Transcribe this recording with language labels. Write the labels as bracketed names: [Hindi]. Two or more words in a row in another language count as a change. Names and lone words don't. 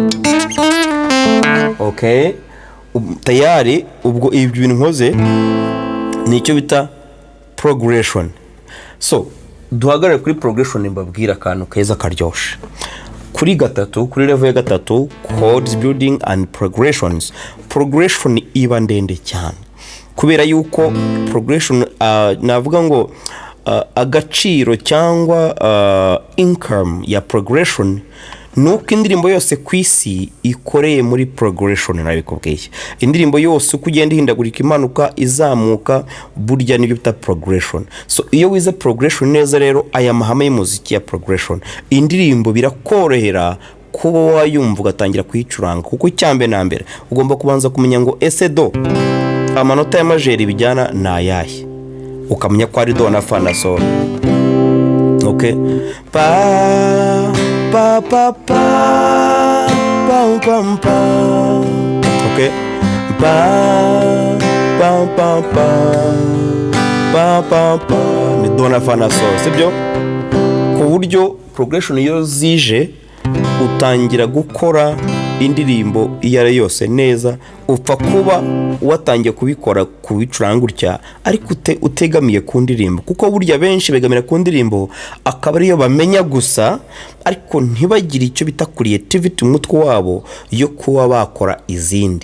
[Kinyarwanda] Okay, tayari ubwo ibyo bintu nkoze nicyo bita progression. So duhagarare kuri progression, mbabwira akantu keza karyoshe. Kuri gatatu, kuri level ya gatatu, [English] chords building and progressions. [Kinyarwanda] Progression iba ndende cyane kubera yuko progression navuga ngo agaciro cyangwa income ya progression nuko indirimbo yose kwisi ikoreye muri progression. Nabikubwiye, indirimbo yose uko ugenda ihindagurika, imanuka, izamuka, burya nibyo bita progression. So iyo wize progression neza rero, aya mahame y'umuziki ya progression, indirimbo birakorohera kuba wayumva ugatangira kuyicuranga. Kuko icyambe na mbere ugomba kubanza kumenya ngo ese do amanota ya majeri bijyana na ayahe, ukamenya ko ari do na fa na sol. Okay, pa pa pa pa pa pa pa. Okay, pa pa pa pa pa pa pa ni do na fa na sol, sibyo? Ku buryo progression iyo zije utangira gukora indirimbo iyo ari yose neza upfa kuba watangiye kubikora kubicuranga gutya ariko utegamiye ku ndirimbo, kuko burya benshi begamira ku ndirimbo akaba ariyo bamenya gusa ariko ntibagire icyo bita creativity mu mutwe wabo yo kuba bakora izindi.